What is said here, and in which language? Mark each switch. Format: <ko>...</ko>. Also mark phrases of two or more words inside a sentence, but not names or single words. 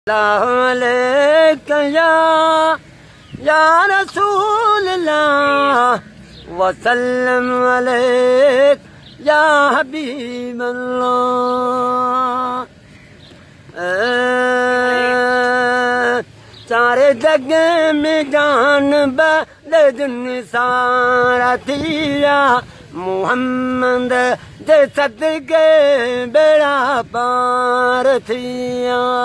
<ar>الله عليك يا، يا رسول الله، وسلم عليك يا حبيب الله۔</ar> <skr>اے سارے جگ میں جان بدل جن سارا تھیا، محمد دے صدقے بیڑا پار تھیا۔</skr>